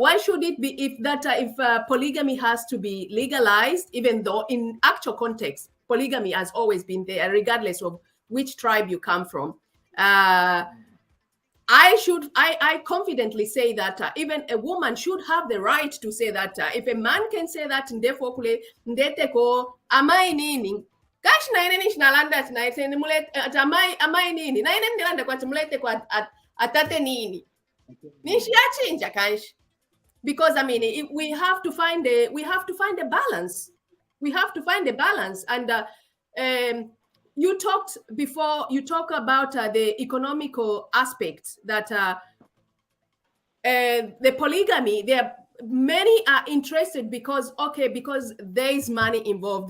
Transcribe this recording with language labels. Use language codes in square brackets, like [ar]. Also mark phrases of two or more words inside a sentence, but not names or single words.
[en] Why should it be if polygamy has to be legalized, even though in actual context, polygamy has always been there, regardless of which tribe you come from. I confidently say that even a woman should have the right to say that if a man can say that [bem] ndefokule ndeteko amai nini kash na ine nishnalanda tinaite nimulete amai nini na ine ndilanda kwa timulete kwa atate nini nishiyachinja kanshi, [en] because I mean we have to find a balance. We have to find a balance. And you talked before, you talk about the economical aspect that the polygamy, many are interested because there is money involved.